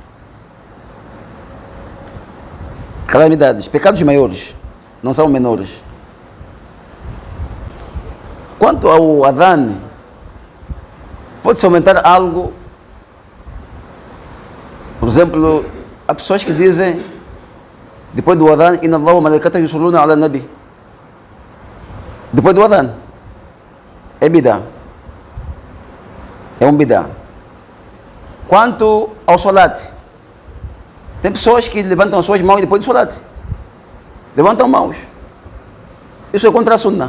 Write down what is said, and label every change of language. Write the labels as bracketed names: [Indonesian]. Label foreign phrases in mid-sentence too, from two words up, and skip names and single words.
[Portuguese] Calamidades, pecados maiores, não são menores. Quanto ao adhan, pode-se aumentar algo. Por exemplo, há pessoas que dizem, depois do adhan, [Arabic] إن الله وملائكته يصلون على النبي. [Portuguese] Depois do adhan, é bid'ah. É um bid'ah. Quanto ao salat, tem pessoas que levantam as suas mãos depois do salat. Levantam mãos. Isso é contra a sunnah.